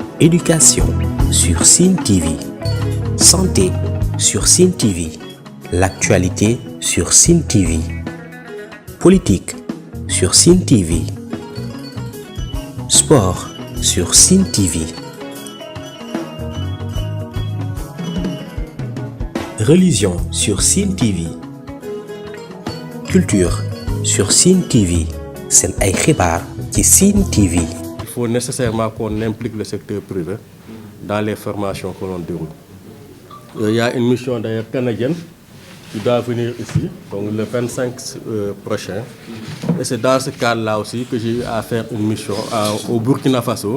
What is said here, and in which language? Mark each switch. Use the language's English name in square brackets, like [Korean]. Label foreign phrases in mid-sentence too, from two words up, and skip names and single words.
[French] Éducation sur Sen TV. Santé sur Sen TV. L'actualité sur Sen TV. Politique sur Sen TV. Sport sur Sen TV. Religion sur Sen TV. Culture sur Sen TV. [Wolof] Sen ay xibaar ci Sen TV. [French] Il faut nécessairement qu'on implique le secteur privé dans les formations que l'on déroule. Il y a une mission d'ailleurs canadienne qui doit venir ici, donc le 25 prochain. Et c'est dans ce cadre-là aussi que j'ai eu à faire une mission au Burkina Faso.